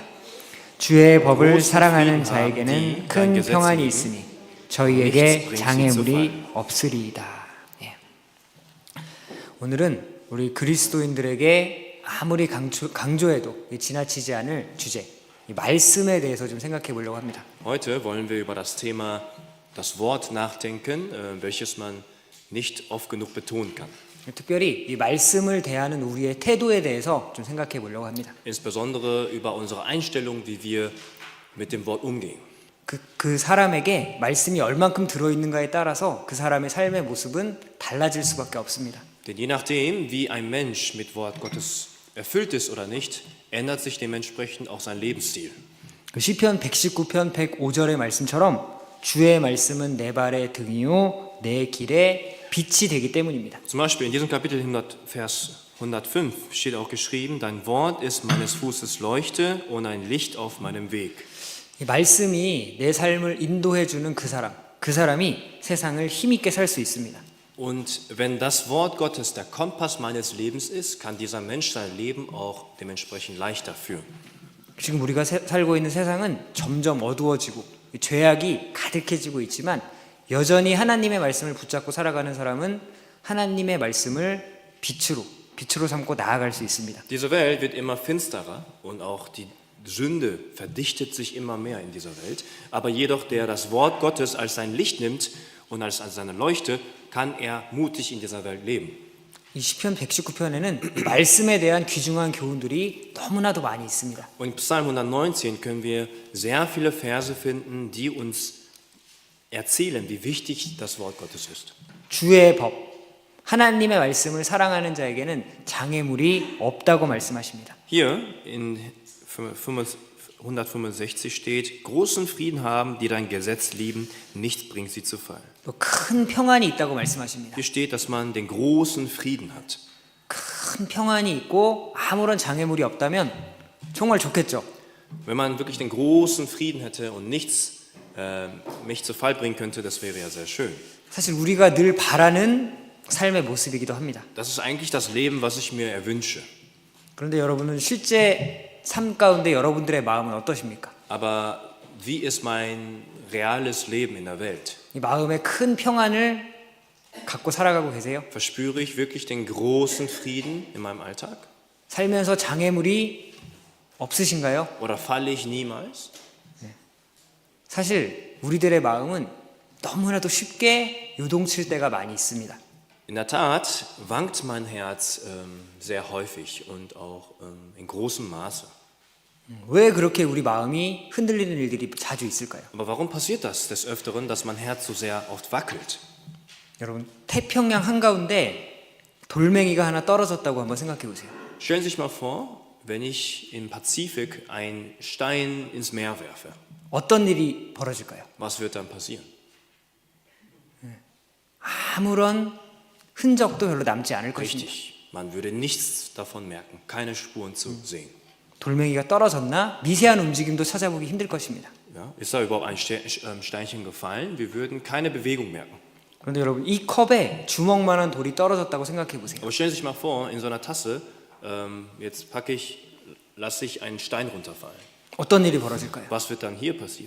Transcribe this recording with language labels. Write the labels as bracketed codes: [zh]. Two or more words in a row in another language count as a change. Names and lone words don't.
[ko] 주의 법을 사랑하는 자에게는 큰 평안이 있으니 저희에게 장애물이 없으리이다. 예. 오늘은 우리 그리스도인들에게 아무리 강조해도 지나치지 않을 주제, 이 말씀에 대해서 좀 생각해 보려고 합니다. [de] Heute wollen wir über das Thema das Wort nachdenken, welches man nicht oft genug betonen kann. [ko] 특별히 이 말씀을 대하는 우리의 태도에 대해서 좀 생각해 보려고 합니다. [de] Insbesondere über unsere Einstellung, wie wir mit dem Wort umgehen. [ko] 그 사람에게 말씀이 얼만큼 들어있는가에 따라서 그 사람의 삶의 모습은 달라질 수밖에 없습니다. [de] Denn je nachdem, wie ein Mensch mit Wort Gottes erfüllt ist oder nicht, ändert sich dementsprechend auch sein Lebensstil. [ko] 그 시편 119편 105절의 말씀처럼 주의 말씀은 내 발의 등이요 내 길에 빛이 되기 때문입니다. [de] Zum Beispiel in diesem Kapitel 100, Vers 105 steht auch geschrieben: Dein Wort ist meines Fußes Leuchte und ein Licht auf meinem Weg. [ko] 이 말씀이 내 삶을 인도해 주는 그 사람이 세상을 힘있게 살 수 있습니다. [de] Und wenn das Wort Gottes der Kompass meines Lebens ist, kann dieser Mensch sein Leben auch dementsprechend leichter führen. [ko] 지금 우리가 살고 있는 세상은 점점 어두워지고 죄악이 가득해지고 있지만 여전히 하나님의 말씀을 붙잡고 살아가는 사람은 하나님의 말씀을 빛으로 삼고 나아갈 수 있습니다. [de] Diese Welt wird immer finsterer und auch die Sünde verdichtet sich immer mehr in dieser Welt. Aber jedoch, der das Wort Gottes als sein Licht nimmt und als seine Leuchte, kann er mutig in dieser Welt leben. [ko] 이 시편 119편에는 말씀에 대한 귀중한 교훈들이 너무나도 많이 있습니다. [de] Und in Psalm 119 können wir sehr viele Verse finden, die uns erzählen, wie wichtig das Wort Gottes ist. [ko] 주의 법, 하나님의 말씀을 사랑하는 자에게는 장애물이 없다고 말씀하십니다. [de] Hier in 165 steht: Großen Frieden haben, die dein Gesetz lieben, nichts bringt sie zu Fall. [ko] 또 큰 평안이 있다고 말씀하십니다. [de] Hier steht, dass man den großen Frieden hat. [ko] 큰 평안이 있고 아무런 장애물이 없다면 정말 좋겠죠. [de] Wenn man wirklich den großen Frieden hätte und nichts mich zu Fall bringen könnte, das wäre ja sehr schön. [ko] 사실 우리가 늘 바라는 삶의 모습이기도 합니다. [de] Das ist eigentlich das Leben, was ich mir erwünsche. [ko] 그런데 여러분은 실제 삶 가운데 여러분들의 마음은 어떠십니까? [de] Aber wie ist mein reales Leben in der Welt? [ko] 이 마음에 큰 평안을 갖고 살아가고 계세요? [de] Verspüre ich wirklich den großen Frieden in meinem Alltag? [ko] 살면서 장애물이 없으신가요? [de] Oder falle ich niemals? [ko] 사실 우리들의 마음은 너무나도 쉽게 요동칠 때가 많이 있습니다. [de] In der Tat wankt mein Herz sehr häufig und auch in großem Maße. [ko] 왜 그렇게 우리 마음이 흔들리는 일들이 자주 있을까요? [de] Aber warum passiert das des Öfteren, dass mein Herz so sehr oft wackelt? [ko] 여러분, 태평양 한가운데 돌멩이가 하나 떨어졌다고 한번 생각해 보세요. [de] Stellen Sie sich mal vor, wenn ich im Pazifik einen Stein ins Meer werfe. [ko] 어떤 일이 벌어질까요? [de] Was wird dann passieren? [ko] 아무런 흔적도 별로 남지 않을 것입니다. [de] Richtig, man würde nichts davon merken, keine Spuren zu sehen. [ko] 돌멩이가 떨어졌나 미세한 움직임도 찾아보기 힘들 것입니다. [de] Ja, ist da überhaupt ein Steinchen gefallen? Wir würden keine Bewegung merken. [ko] 그런데 여러분, 이 컵에 주먹만한 돌이 떨어졌다고 생각해 보세요. [de] Aber stellen Sie sich mal vor, in so einer Tasse, jetzt lasse ich einen Stein runterfallen. [ko] 어떤 일이 벌어질까요? [de] Was wird dann hier passieren?